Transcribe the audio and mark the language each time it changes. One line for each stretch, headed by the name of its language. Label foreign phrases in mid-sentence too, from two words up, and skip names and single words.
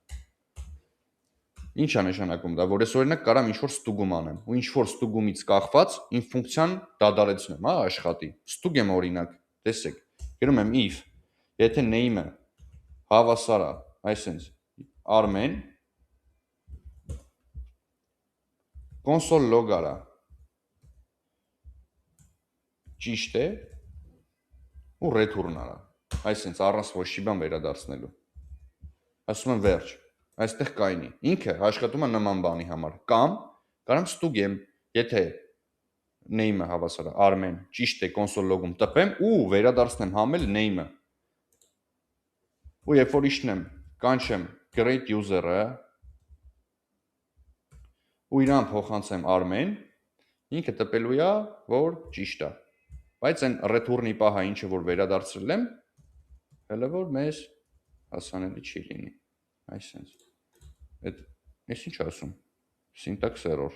Armenian: Ինչ է նշանակում դա, որ ես օրինակ կարամ ինչ որ ստուգում անեմ, ու ինչ որ ստուգումից կախված իմ ֆունկցիան դադարեցնեմ, հա, աշխատի։ Ստուգեմ օրինակ, տեսեք, գրում եմ if, եթե name-ը հավասար է, այսինքն Armen
English: console log
Armenian: արա ճիշտ է ու return արա, այսինքն առանց ոչ մի բան վերադարձնելու։ Ասում եմ վերջ, այստեղ կայնի։ Ինքը աշխատում է նման բանի համար, կամ կարամ ստուգեմ, եթե name-ը հավասար է Armen, ճիշտ է
English: console log-
Armenian: ում տպեմ ու վերադարձնեմ համել name-ը։ Ու երբ որ իշնեմ, կանչեմ
English: create user-
Armenian: ը ու իրան փոխանցեմ Armen, ինքը տպելու է, որ ճիշտ է։ Բայց այն return-ի պահը, ինչը որ վերադարձրել եմ, հələ որ մեզ հասանելի չի լինի։ Այսինքն, այդ ես ինչ ասում։
English: Syntax error։